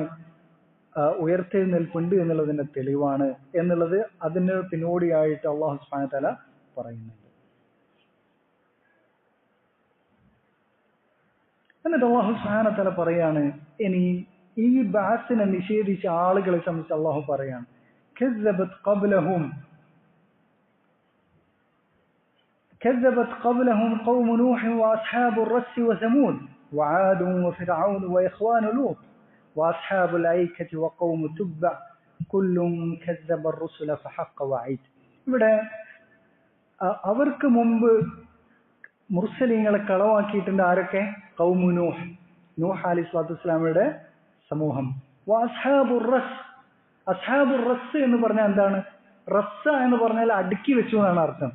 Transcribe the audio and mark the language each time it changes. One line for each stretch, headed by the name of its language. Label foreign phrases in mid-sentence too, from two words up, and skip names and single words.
Malayalam: ഉയർത്തെഴുന്നേൽപ്പുണ്ട് എന്നുള്ളതിന്റെ തെളിവാണ് എന്നുള്ളത് അതിന് പിന്നോടിയായിട്ട്
Arabic: الله سبحانه و تعالى
Malayalam: പറയുന്നുണ്ട്. എന്നിട്ട്
Arabic: الله سبحانه و تعالى
Malayalam: പറയാണ്, ഇനി ഈ ബഅസിനെ നിഷേധിച്ച ആളുകളെ സംബന്ധിച്ച് അള്ളാഹു പറയാണ്,
Arabic: كذبت قبلهم قوم نوح وأصحاب الرس وثمود وعاد وفرعون وإخوان لوط وأصحاب الأيكة وقوم تبع كل كذب الرسل فحق وعيد.
Malayalam: ഇവിടെ അവർക്ക് മുമ്പ് മുർസലീങ്ങളെ കളവാക്കിയിട്ടുണ്ട്. ആരൊക്കെ?
Arabic: قوم نوح,
Malayalam: നൂഹ്
Arabic: عليه الصلاة
Malayalam: വസ്സലാമയുടെ സമൂഹം.
Arabic: أصحاب الرس
Malayalam: എന്ന് പറഞ്ഞാൽ എന്താണ്? റസ്സ എന്ന് പറഞ്ഞാൽ അടുക്കി വെച്ചു എന്നാണ് അർത്ഥം.